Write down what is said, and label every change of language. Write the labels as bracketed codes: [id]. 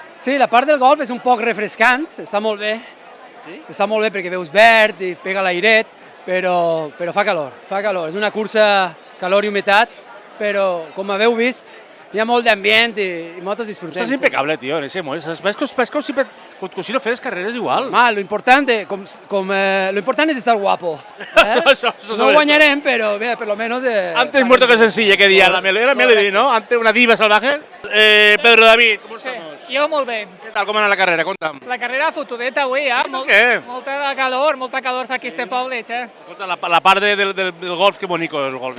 [ca] Sí, la part del golf és un poc refrescant, està molt bé. Està molt bé perquè veus verd i pega l'airet, però fa calor. És una cursa calor i humitat, però com haveu vist, hi ha molt d'ambient i moltes disfrutem. Estàs impecable, tio, en ese moment. Ves com si no fes carreres igual. Lo important és estar guapo. No guanyarem, però bé, per lo menos... [es] Antes muerto que sencilla, [ca] que dia [es] la Melody, ¿no? Antes una diva salvaje. Pedro David, ¿cómo estamos? [ca] Jo molt bé. Què tal, com ha anat la carrera? Conta'm. La carrera fotudeta avui, Què? Molta calor fa aquí este poble, che. Escolta, la part del golf, que bonico és el golf.